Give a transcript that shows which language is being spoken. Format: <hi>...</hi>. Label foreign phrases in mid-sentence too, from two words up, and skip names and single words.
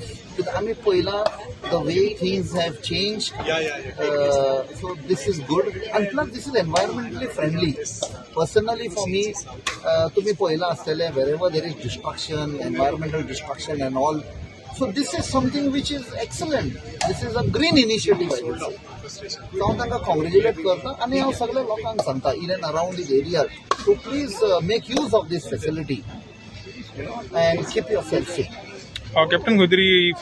<mr>आम्ही पहिला</mr> <en>the way things have changed, so this is good and plus this is environmentally friendly. Personally for me,</en> <mr>तुम्ही पहिला असलेले</mr> <en>wherever there is destruction, environmental destruction and all, so this is something which is excellent. This is a green initiative I would say. So</en> <kok>हांव तांकां congratulate करता आनी हांव सगळ्या लोकांक सांगता</kok> <en>in and around this area to please make use of this facility and keep yourself fit. Captain Gudri</en>